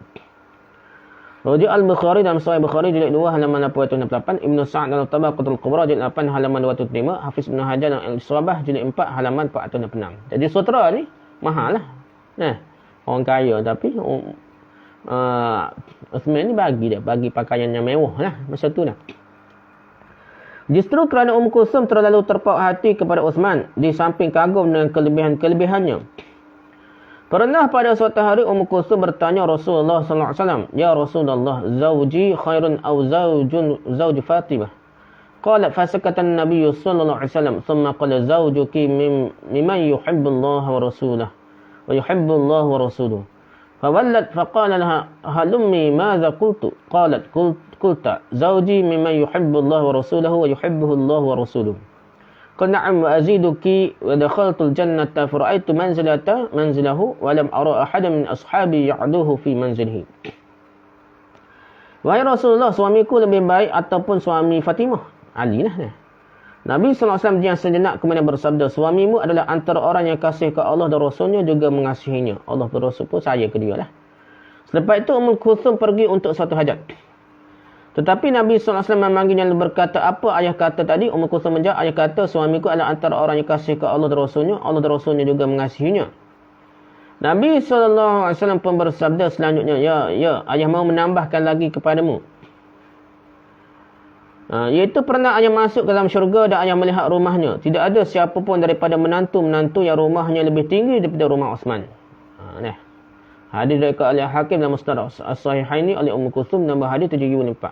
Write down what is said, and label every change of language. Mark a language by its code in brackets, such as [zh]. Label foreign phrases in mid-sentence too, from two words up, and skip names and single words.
[ms] Rujuk Al-Bukhari dalam Sahih Bukhari jilid 2 halaman 868, Ibnu Sa'ad dalam Tabaqatul Kubra jilid 8 halaman 205, Hafiz Ibn Hajar dalam Al-Isabah jilid 4 halaman 406. Jadi sutra ni mahal lah. Orang kaya tapi Uthman ni bagi pakaian yang mewah lah masa tu lah. Justru kerana Umm Kulsum terlalu terpaut hati kepada Uthman, di samping kagum dengan kelebihan-kelebihannya. Pernah pada suatu hari Umm Kulsum bertanya Rasulullah [ar] صلى الله عليه وسلم, "يا رسول الله، زوجي خير أو زوج فاطمة?" قالت فسكت النبي صلى الله عليه وسلم، ثم قال زوجك ممن يحب الله ورسوله ويحب الله ورسوله فولت فقال لها هلمي ماذا قلت قالت قلت زوجي ممن يحب الله ورسوله ويحبه الله ورسوله قل نعم وأزيدك ودخلت الجنة فرأيت منزله ولم أرى أحدا من أصحابي يعدوه في منزله. [ms] Wahai Rasulullah, suamiku lebih baik ataupun suami Fatimah? Ali lah. Nabi SAW diam sejenak kemudian bersabda, suamimu adalah antara orang yang kasih ke Allah dan Rasulnya juga mengasihinya. Allah dan Rasul pun saya ke dia lah. Selepas itu Umm Kulsum pergi untuk satu hajat. Tetapi Nabi SAW memanggilnya dan berkata, apa ayah kata tadi? Umm Kulsum menjawab, ayah kata suamiku adalah antara orang yang kasih ke Allah dan Rasulnya. Allah dan Rasulnya juga mengasihinya. Nabi SAW pun bersabda selanjutnya, ya, ayah mahu menambahkan lagi kepadamu. Iaitu pernah ayah masuk ke dalam syurga dan ayah melihat rumahnya. Tidak ada siapa pun daripada menantu-menantu yang rumahnya lebih tinggi daripada rumah Uthman. Hadis diriwayatkan oleh Hakim dalam Musnad As-Sahihaini oleh Umm Kulsum nombor hadis 704.